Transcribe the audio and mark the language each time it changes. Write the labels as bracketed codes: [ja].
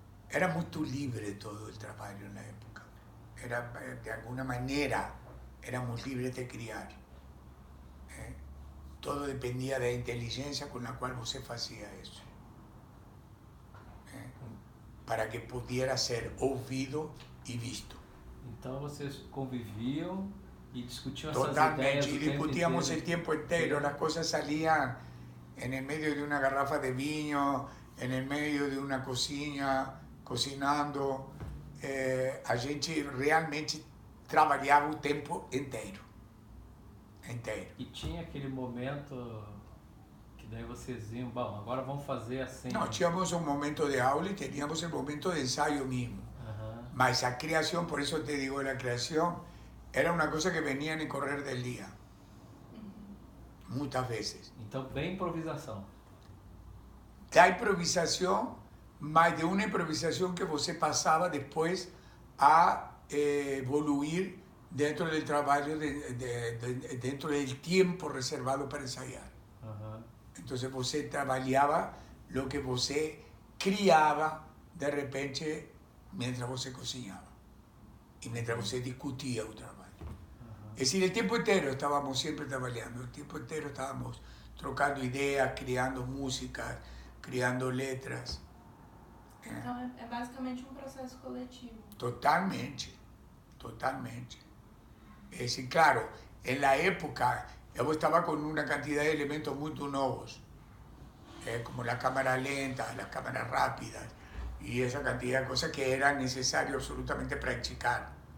[pt] era muito livre todo o trabalho na época. Era, de alguma maneira, éramos livres de criar. Todo dependia da inteligência com a qual você fazia isso. Para que pudiera ser ouvido e visto. Então vocês conviviam e discutiam Totalmente, essas ideias [es] y [pt] o tempo discutíamos inteiro. [es] el tiempo entero, las cosas salían en el medio de una garrafa de vino, en el medio de una cocina, cocinando. [pt] A gente realmente trabalhava o tempo inteiro. Inteiro. E tinha aquele momento que daí vocês iam, bom, agora vamos fazer assim. Não, tínhamos um momento de aula e teníamos o momento de ensaio mesmo. [es] Mas a creación, por eso te digo, la creación era una cosa que venía en el correr del día. Muchas veces. [pt] Então, bem improvisação. [es] Da improvisación, mas de una improvisación que você pasaba después a evoluir dentro del trabajo, dentro del tiempo reservado para ensayar. Entonces você trabajaba lo que você criaba de repente mientras você cocinaba y mientras você discutía el trabajo. Es decir, el tiempo entero estábamos siempre trabajando, el tiempo entero estábamos trocando ideas, creando música, criando letras. [pt] Então é basicamente um processo coletivo. Totalmente, totalmente. [es] Es decir, claro, en la época yo estaba con una cantidad de elementos muy nuevos, como la cámara lenta, las cámaras rápidas, y esa cantidad de cosas que era necesario absolutamente practicar.